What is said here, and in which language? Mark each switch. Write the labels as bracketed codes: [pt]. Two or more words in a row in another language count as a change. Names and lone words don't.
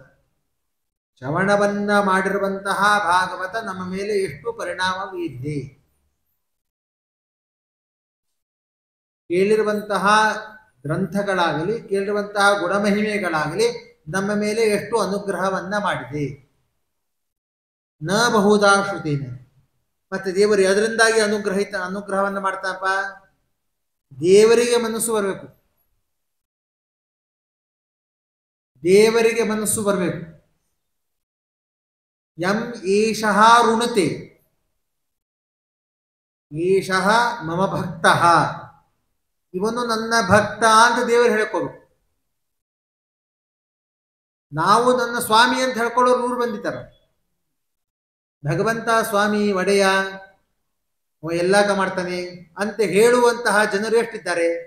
[kn] ಶ್ರವಣವನ್ನ ಮಾಡಿರುವಂತಹ ಭಾಗವತ ನಮ್ಮ ಮೇಲೆ ಎಷ್ಟು ಪರಿಣಾಮ ಬೀರಿದೆ, ಕೇಳಿರುವಂತಹ ಗ್ರಂಥಗಳಾಗಲಿ ಕೇಳಿರುವಂತಹ ಗುಣಮಹಿಮೆಗಳಾಗಲಿ ನಮ್ಮ ಮೇಲೆ ಎಷ್ಟು ಅನುಗ್ರಹವನ್ನ ಮಾಡಿದೆ. [sa] ನ ಬಹುಧಾ ಶ್ರುತೇನ. [kn] ಮತ್ತೆ ದೇವರು ಅದರಿಂದಾಗಿ ಅನುಗ್ರಹವನ್ನ ಮಾಡ್ತಾನಪ್ಪ, ದೇವರಿಗೆ ಮನಸ್ಸು ಬರಬೇಕು. ದೇವರಿಗೆ ಮನಸ್ಸು ಬರಬೇಕು. [sa] ಯಂ ಏಷಃ ಋಣತೆ ಏಷಃ ಮಮ ಭಕ್ತ, [kn] ಇವನು ನನ್ನ ಭಕ್ತ ಅಂತ ದೇವರು ಹೇಳ್ಕೋಬೇಕು. ನಾವು ನನ್ನ ಸ್ವಾಮಿ ಅಂತ ಹೇಳ್ಕೊಳ್ಳೋರು 100 ಬಂದಿದ್ದಾರೆ. ಭಗವಂತ ಸ್ವಾಮಿ ಒಡೆಯ ಎಲ್ಲಾಕ ಮಾಡ್ತಾನೆ ಅಂತ ಹೇಳುವಂತಹ ಜನರು ಎಷ್ಟಿದ್ದಾರೆ?